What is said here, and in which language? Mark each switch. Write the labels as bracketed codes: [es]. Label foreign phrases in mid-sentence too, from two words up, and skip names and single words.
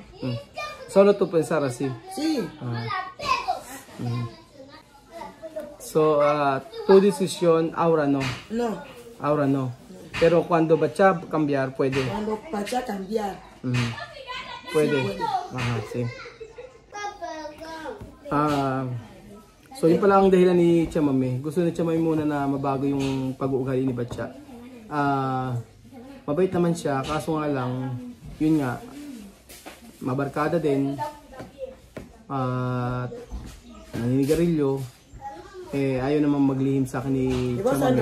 [es] Solo tú pensar así. Sí. Tu decisión ahora no. No. Ahora no. Pero cuando Bacha cambiar puede. Cuando Bacha cambiar. Puede. Sí, puede. Aha, sí. [tl] So yun pala ang dahilan ni Chamame. Gusto ni Chamame muna na mabago yung pag-uugali ni Bacha. Mabait naman siya, kaso nga lang, yun nga, mabarkada din, naninigarilyo, ayaw naman maglihim sa akin ni Chamame.